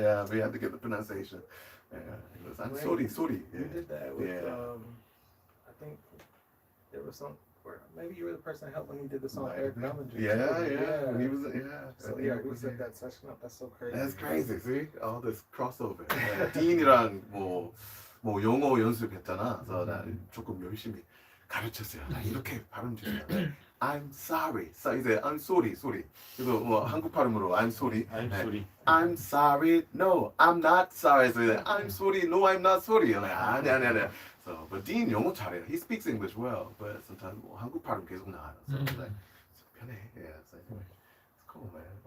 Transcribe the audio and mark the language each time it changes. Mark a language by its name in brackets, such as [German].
[English] Yeah, we had to get the pronunciation. Yeah, I'm sorry. Yeah. You did that with, Yeah. I think there was some, where maybe you were the person that helped when he did the song Might Eric have been. Bellinger. Yeah. When he was, So yeah, we set that session up. That's so crazy. That's crazy. See, all this crossover. [Korean] 딘이랑 뭐 영어 연습했잖아. 그래서 나 조금 열심히 가르쳤어요. 나 이렇게 발음 주세요. [English] I'm sorry. [Korean] 이제 I'm sorry. 그래서 뭐 한국 발음으로 [English] I'm sorry. I'm sorry. No, I'm not sorry. So [Korean] 이제 [English] I'm sorry. No, I'm not sorry. [Korean] 아니. [English] So, but Dean [Korean] 영어 잘해요. [English] He speaks English well, but sometimes [Korean] 뭐 한국 발음 계속 나와요. [English] So like, [Korean] 편해. [English] Yeah. So anyway, it's cool, man.